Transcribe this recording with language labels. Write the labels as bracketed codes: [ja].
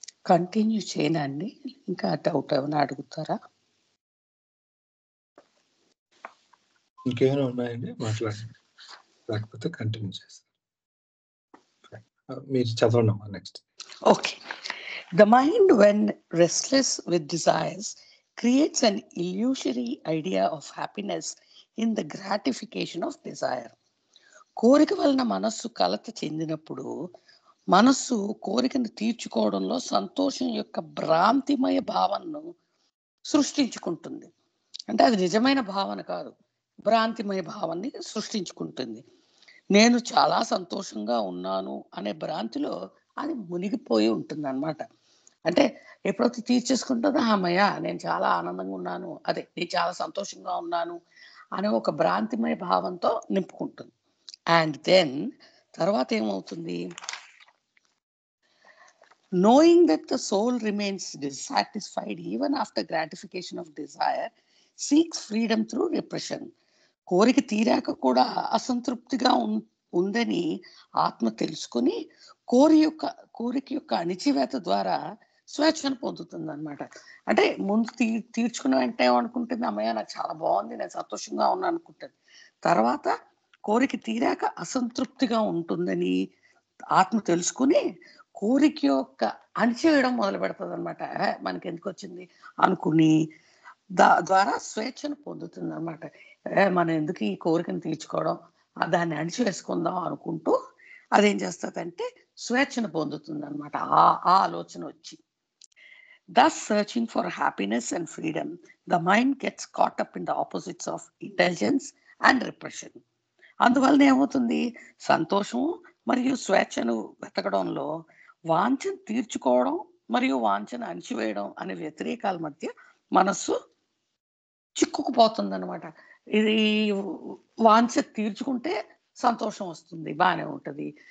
[te] Continue చేయనండి, ఇంకా doubt ఏమైనా అడుగుతారా? ఇంకేమైనా ఉన్నాయండి మాట్లాడండి, లేకపోతే కంటిన్యూ చేస్తాను. మీరు చదవండి next. [en] Okay. The mind, when restless with desires, creates an illusory idea of happiness in the gratification of desire. [te] కోరిక వలన మనస్సు కలత చెందినప్పుడు మనస్సు కోరికను తీర్చుకోవడంలో సంతోషం యొక్క భ్రాంతిమయ భావనను సృష్టించుకుంటుంది. అంటే అది నిజమైన భావన కాదు, భ్రాంతిమయ భావాన్ని సృష్టించుకుంటుంది. నేను చాలా సంతోషంగా ఉన్నాను అనే భ్రాంతిలో అది మునిగిపోయి ఉంటుంది అన్నమాట. అంటే ఎప్పుడైతే తీర్చేసుకుంటుందో అమ్మయ్య నేను చాలా ఆనందంగా ఉన్నాను, అదే నేను చాలా సంతోషంగా ఉన్నాను అనే ఒక భ్రాంతిమయ భావంతో నింపుకుంటుంది. [en] and then [te] తర్వాత ఏమవుతుంది, [en] knowing that the soul remains dissatisfied even after gratification of desire, seeks freedom through repression. [te] కోరిక తీరాక కూడా అసంతృప్తిగా ఉందని ఆత్మ తెలుసుకుని కోరిక యొక్క అణిచివేత ద్వారా స్వేచ్ఛను పొందుతుంది అనమాట. అంటే ముందు తీర్చుకున్న వెంటనే ఏమనుకుంటుంది, అమ్మయ్య నాకు చాలా బాగుంది, నేను సంతోషంగా ఉన్నా అనుకుంటుంది. తర్వాత కోరిక తీరాక అసంతృప్తిగా ఉంటుందని ఆత్మ తెలుసుకుని కోరిక యొక్క అణిచివేయడం మొదలు పెడుతుంది అనమాట. మనకి ఎందుకు వచ్చింది అనుకుని ద్వారా స్వేచ్ఛను పొందుతుంది అనమాట. మనం ఎందుకు ఈ కోరికను తీర్చుకోవడం, దాన్ని అణిచివేసుకుందాం అనుకుంటూ అదేం చేస్తుందంటే స్వేచ్ఛను పొందుతుంది అనమాట. ఆ ఆలోచన వచ్చి [en] thus searching for happiness and freedom, the mind gets caught up in the opposites of intelligence and repression. [te] అందువలన ఏమవుతుంది, సంతోషం మరియు స్వేచ్ఛను వెతకడంలో వాంఛను తీర్చుకోవడం మరియు వాంఛను అణిచివేయడం అనే వ్యతిరేకాల మధ్య మనస్సు చిక్కుకుపోతుంది అనమాట. ఇది వాంఛ తీర్చుకుంటే సంతోషం వస్తుంది, బాగానే ఉంటుంది.